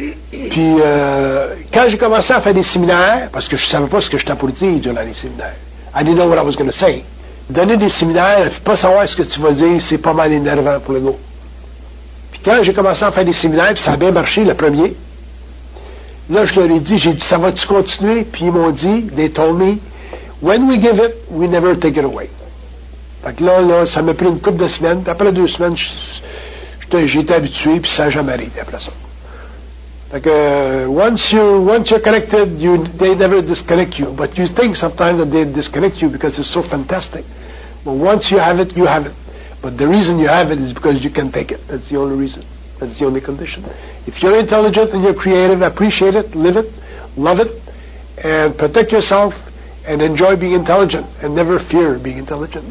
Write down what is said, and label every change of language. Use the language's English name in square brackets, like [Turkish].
[French] Puis quand j'ai commencé à faire des séminaires, parce que je ne savais pas ce que j'étais pour dire durant les séminaires, [English] I didn't know what I was going to say. [French] Donner des séminaires, puis pas savoir ce que tu vas dire, c'est pas mal énervant pour l'ego. Puis quand j'ai commencé à faire des séminaires, puis ça a bien marché le premier, là je leur ai dit, ça va-tu continuer? Puis ils m'ont dit, [English] they told me, when we give it, we never take it away. [French] Fait que là, ça m'a pris une couple de semaines, puis après deux semaines, j'étais habitué, puis ça n'a jamais arrêté après ça. Fait que, [English] once you're connected, they never disconnect you. But you think sometimes that they disconnect you because it's so fantastic. But once you have it, you have it. But the reason you have it is because you can take it. That's the only reason. That's the only condition. If you're intelligent and you're creative, appreciate it, live it, love it, and protect yourself, and enjoy being intelligent, and never fear being intelligent.